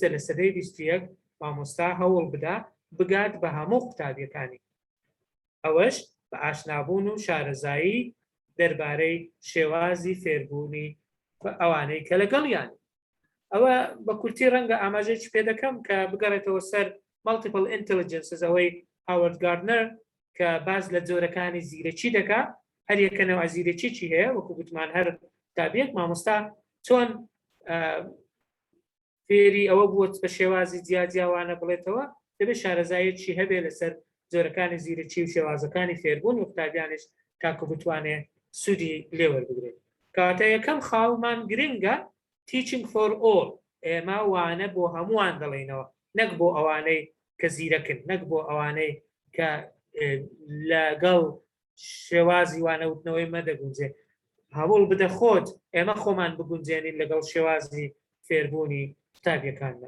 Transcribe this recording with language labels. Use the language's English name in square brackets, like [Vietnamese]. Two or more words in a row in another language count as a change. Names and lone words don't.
[Central Kurdish] لە سەدەی 21 مامۆستا هەوڵ بدا بگات بە هەموو قوتابیەکانی ئەوەش بە ئاشنابوون و شارەزایی دەربارەی شێوازی فێربوونی ئەوانەی کە لەگەڵیان ئەوە بە کورتی ڕەنگە ئاماژەیەکی پێ دەکەم کە بگەڕێتەوە سەر [English] multiple intelligences [Central Kurdish] ئەوەی هاوارد گاردنەر کە باز لە جۆرەکانی زیرەکی دەکا هەر یەکەنەوە زیرەکیی هەیە وەکو گوتمان هەر قوتابیەک مامۆستا چۆن فێری ئەوە بووە بە شێوازی جیاجیاوانە بڵێتەوە دەبێت شارەزایەکی هەبێ لەسەر جۆرەکانی زیرەکی و شێوازەکانی فێربوون و قوتابیانش تاکو بتوانێت سوودی لێوەربگرێت کاتە یەکەم خاڵمان گرنگە [English] teaching for all [Central Kurdish] ئێمە وانە بۆ هەمووان دەڵێنەوە نەک بۆ ئەوانەی کە زیرەکن، نەک بۆ ئەوانەی کە لەگەڵ شێوازی وانەوتنەوەی مەدەگونجێ. هەوڵ بدە خۆت ئێمە خۆمان بگونجێنین لەگەڵ شێوازی فێربوونی قوتابیەکاندا.